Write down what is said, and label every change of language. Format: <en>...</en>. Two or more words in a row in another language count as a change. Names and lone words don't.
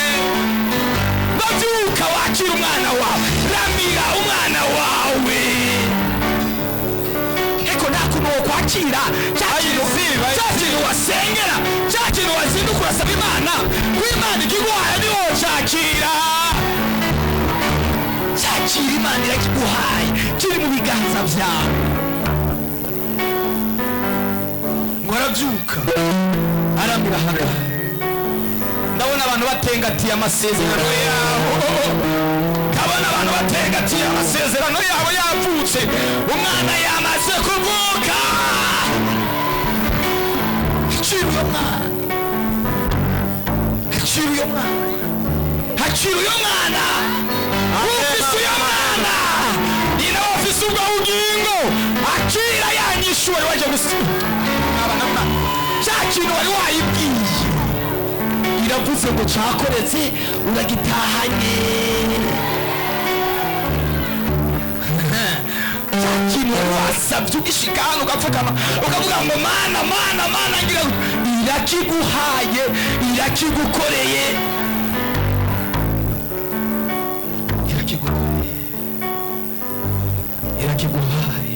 <rn>Bavyuka wakira umwana wawe, ramira umwana wawe. Eko nta kuntu wowe kwakira cyakintu wasengera, cyakintu wazinduka urasaba Imana, w'Imana ikiguhaye ni wowe cyakira. Cyakira Imana irakiguhaye, kiri mu biganza vyawe. aravyuka aramira Hagara. Ndabona abantu batengatiye amasezerano yabo, ndabona abantu batengatiye amasezerano yabo yavutse, umwana yamaze kuvuka. Hakiri uyo mwana, hakiri uyo mwana, hakiri uyo mwana, ufise uyo mwana, ni nawe ufise ubwo bugingo. Akira yanyishuwe waje gusiba cya kintu wari wayibwiye, iravuze ngo cyakoretse uragitahanye. Cya kintu wari wasabye ugishika hano ugapfukama ukavuga ngo mana mana mana, ngira irakiguhaye, irakigukoreye, irakigukoreye, irakiguhaye.</rn>